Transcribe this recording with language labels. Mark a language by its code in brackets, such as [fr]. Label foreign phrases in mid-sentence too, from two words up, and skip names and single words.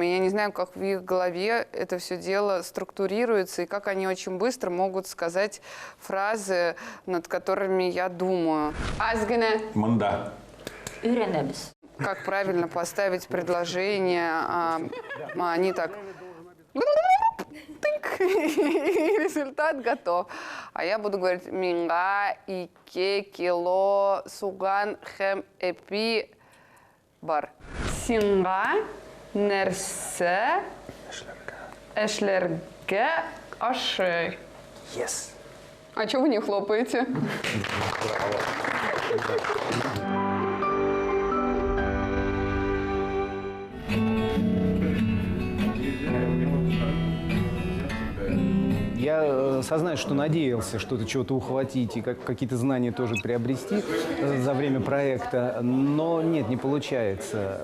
[ru] И я не знаю, как в их голове это все дело структурируется, и как они очень быстро могут сказать фразы, над которыми я думаю. [tt] Азгане. Манда. [ru] Как правильно поставить предложение. Они так... Тык, и результат готов. А я буду говорить [tt] минга, ике, кило, суган, хем, эпи, бар. Синга, нерсе, эшлерге, аши. [en] Yes. [ru] А чего вы не хлопаете? Я сознаюсь, что надеялся что-то, чего-то ухватить и какие-то знания тоже приобрести за время проекта, но нет, не получается.